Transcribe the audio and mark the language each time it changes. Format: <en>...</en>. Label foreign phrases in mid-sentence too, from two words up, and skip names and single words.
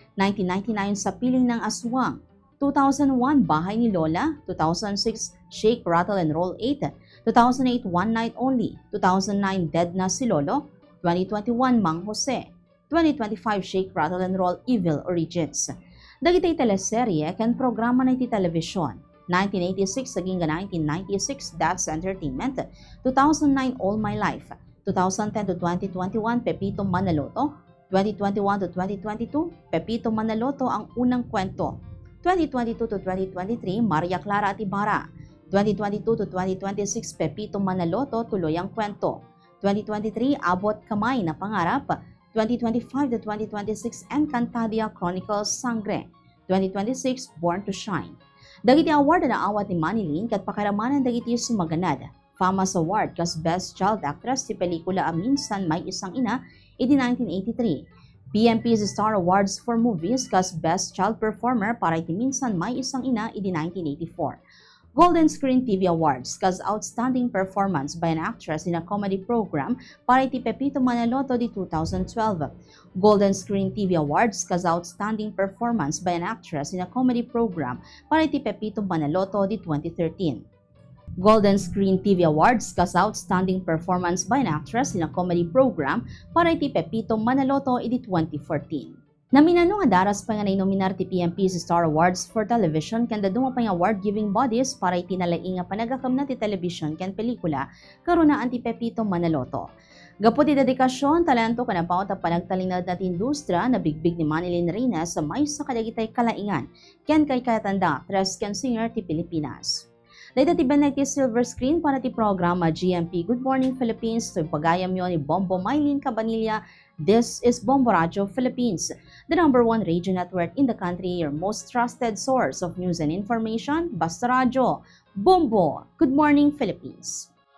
<ilo>1999 Sa Piling ng Aswang, 2001 Bahay ni Lola, 2006 Shake, Rattle and Roll 8, 2008 One Night Only, 2009 Dead na si Lolo, 2021 Mang Jose, 2025 Shake, Rattle and Roll Evil Origins. Dagitay teleserye ken programa na iti telebisyon. 1986 saging 1996 That's Entertainment, 2009 All My Life, 2010 to 2021 Pepito Manaloto, 2021 to 2022 Pepito Manaloto Ang Unang Kwento, 2022 to 2023 Maria Clara at Ibarra, 2022 to 2026 Pepito Manaloto Tuloy ang Kwento, 2023 Abot Kamay na Pangarap, 2025 to 2026 Encantadia Chronicles Sangre, 2026 Born to Shine. Dagiti award na awat ni Manilyn kat pakaramanan dagiti sumaganad. Famous Award kas Best Child Actress ti pelikula Minsan May Isang Ina iti 1983. PMP's Star Awards for Movies kas Best Child Performer para iti Minsan May Isang Ina iti 1984. Golden Screen TV Awards kas Outstanding Performance by an Actress in a Comedy Program para iti Pepito Manaloto di 2012. Golden Screen TV Awards kas Outstanding Performance by an Actress in a Comedy Program para iti Pepito Manaloto di 2013. Golden Screen TV Awards kas Outstanding Performance by an Actress in a Comedy Program para iti Pepito Manaloto iti 2014. Naminano nga daras pa nga nominar ti PMP's Star Awards for Television ken daduma pa nga</ilo> <en>award-giving bodies</en> <ilo>para iti nalaing nga panagakam na ti television ken pelikula karunaan ti Pepito Manaloto. Gapo ti dedikasyon, talento ken apaot a panagtalinad na ti industriya na bigbig ni Manilyn Reyes sa may sa kadagitay kalaingan ken kay katanda actress ken singer ti Pilipinas. Dahil ti benay ti silver screen para ti programa GMP Good Morning Philippines to pagayam yon ni Bombo Maylin Cabanilla.</ilo> <en>This is Bombo Radio Philippines, the #1 radio network in the country, your most trusted source of news and information. Basta Radio, Bombo, Good Morning Philippines.</en>